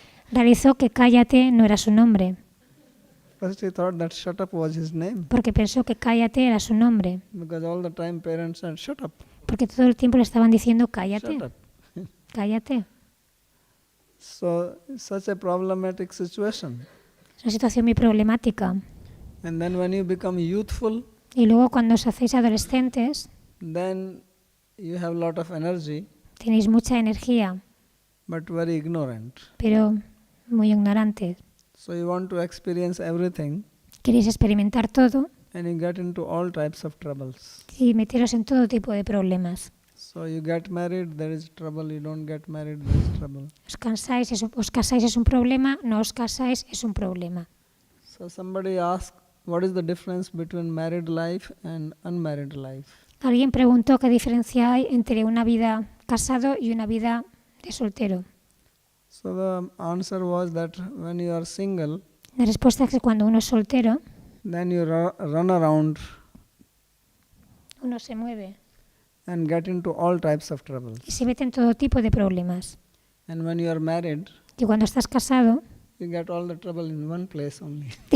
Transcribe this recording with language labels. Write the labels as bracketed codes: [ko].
[es] realizó que cállate no era su nombre, [en] First he thought that shut up was his name, [es] porque pensó que cállate era su nombre, [en] because all the time parents said, shut up, [es] porque todo el tiempo le estaban diciendo cállate, [en] shut up. [es] cállate. [en] So such a problematic situation. [es] Es una situación muy problemática. [en] And then when you become youthful, [es] Y luego cuando os hacéis adolescentes, [en] then you have a lot of energy, [es] tenéis mucha energía, [en] but very ignorant. [es] pero muy ignorantes. [en] So you want to experience everything, [es] Queréis experimentar todo [en] and you get into all types of troubles. [es] y meteros en todo tipo de problemas. [en] So you get married, there is trouble. You don't get married, there is trouble. [es] Os casáis es un problema, no os casáis es un problema. [en] So somebody asked, what is the difference between married life and unmarried life? [es] Alguien preguntó qué diferencia hay entre una vida casado y una vida de soltero. [en] So the answer was that when you are single, [es] La respuesta es que cuando uno es soltero, [en] then you run around [es] uno se mueve [en] and get into all types of troubles. [es] y se mete en todo tipo de problemas. [en] And when you are married, [es] Y cuando estás casado, [en] you get all the trouble in one place only.